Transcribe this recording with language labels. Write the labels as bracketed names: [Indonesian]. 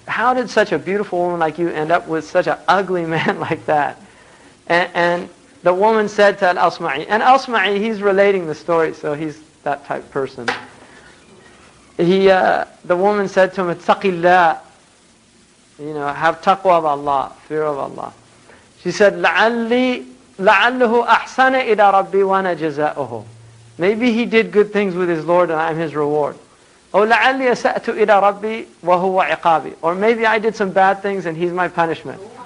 [English] How did such a beautiful woman like you end up with such an ugly man like that? And the woman said to Al-Asma'i, and Al-Asma'i, he's relating the story, so he's that type person. The woman said to him, "Ittaqillah," have taqwa of Allah, fear of Allah. She said, [Arabic] لَعَلَّهُ أَحْسَنَ إِلَى رَبِّي وَأَنَا جَزَاؤُهُ. [English] Maybe he did good things with his Lord and I'm his reward. Or [Arabic] لَعَلِّي أَسَأْتُ إِلَى رَبِّي وَهُوَ عِقَابي. [English] Or maybe I did some bad things and he's my punishment.